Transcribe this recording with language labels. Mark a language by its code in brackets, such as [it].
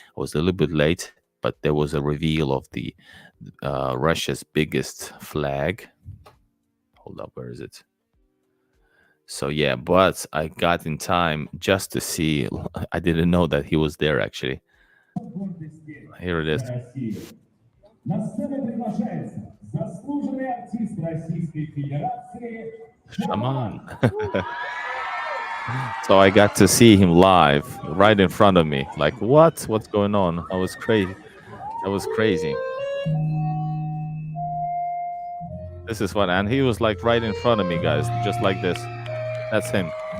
[en] I was a little bit late, but there was a reveal of the Russia's biggest flag. Hold up, where is it? So yeah, but I got in time just to see. I didn't know that he was there actually. Here it is. [ru] На сцену приглашается заслуженный артист Российской Федерации Shaman. [en] So I got to see him live right in front of me. Like, what? What's going on? I was crazy. That was crazy. This is what, and he was like right in front of me, guys, just like this. That's him.